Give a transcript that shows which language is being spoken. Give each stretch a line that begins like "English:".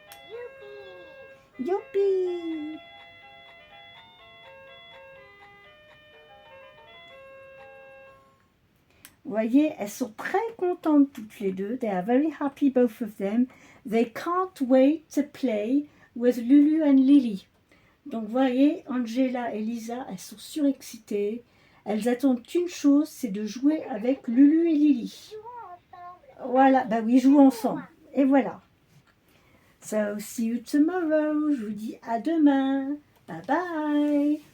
French: Youpi! Youpi! Vous voyez, elles sont très contentes toutes les deux.
English: They are very happy, both of them. They can't wait to play with Lulu and Lily.
French: Donc, vous voyez, Angela et Lisa, elles sont surexcitées. Elles attendent qu'une chose, c'est de jouer avec Lulu et Lily. Jouons ensemble. Voilà, bah oui, jouent ensemble. Et voilà.
English: So, see you tomorrow.
French: Je vous dis à demain. Bye bye.